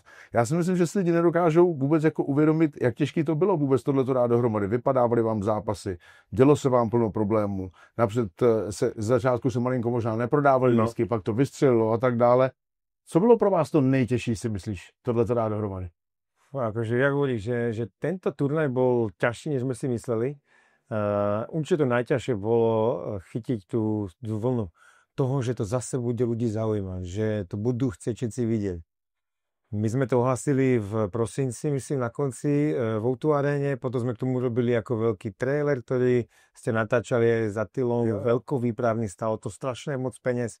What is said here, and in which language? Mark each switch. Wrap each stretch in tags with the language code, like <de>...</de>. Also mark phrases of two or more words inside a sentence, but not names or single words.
<cs>Já si myslím, že si lidi nedokážou vůbec jako uvědomit, jak těžký to bylo vůbec tohleto dát dohromady. Vypadávaly vám zápasy, dělo se vám plno problémů. Napřed z začátku se malinko možná neprodávaly lístky, pak to vystřelilo a tak dále. Co bylo pro vás to nejtěžší, si myslíš, tohleto dát dohromady?</cs> <sk>Akože ja hovorím, že tento turnaj bol ťažší, než sme si mysleli. Určite to najťažšie bolo chytiť tú vlnu toho, že to zase bude ľudí zaujímať, že to budú chcieť všetci vidieť. My sme to ohlasili v prosinci, myslím na konci v O2 aréne, potom sme k tomu robili ako veľký trailer, ktorý ste natáčali s Attilom, veľkovýpravný, stalo to strašne moc peniaz.</sk>